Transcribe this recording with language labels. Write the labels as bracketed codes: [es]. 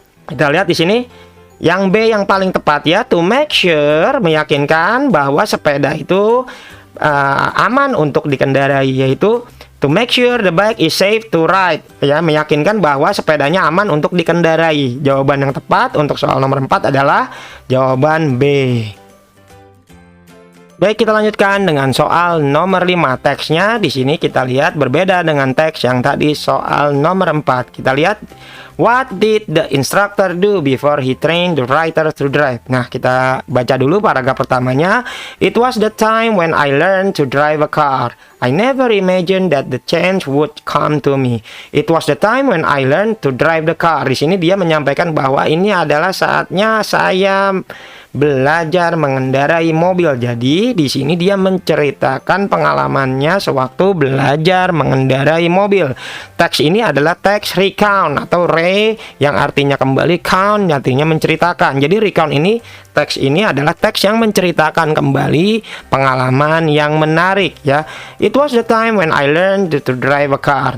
[id] Kita lihat di sini yang B yang paling tepat ya, [en] to make sure, [id] meyakinkan bahwa sepeda itu aman untuk dikendarai, yaitu [en] to make sure the bike is safe to ride [id] ya, meyakinkan bahwa sepedanya aman untuk dikendarai. Jawaban yang tepat untuk soal nomor 4 adalah jawaban B. Baik, kita lanjutkan dengan soal nomor 5. Teksnya di sini kita lihat berbeda dengan teks yang tadi soal nomor 4. Kita lihat, [en] what did the instructor do before he trained the writer to drive? [id] Nah, kita baca dulu paragraf pertamanya. [en] It was the time when I learned to drive a car. I never imagined that the chance would come to me. It was the time when I learned to drive the car. [id] Di sini dia menyampaikan bahwa ini adalah saatnya saya belajar mengendarai mobil. Jadi di sini dia menceritakan pengalamannya sewaktu belajar mengendarai mobil. Teks ini adalah teks recount atau yang artinya kembali, count artinya menceritakan. Jadi recount ini, teks ini adalah teks yang menceritakan kembali pengalaman yang menarik ya. [en] It was the time when I learned to drive a car.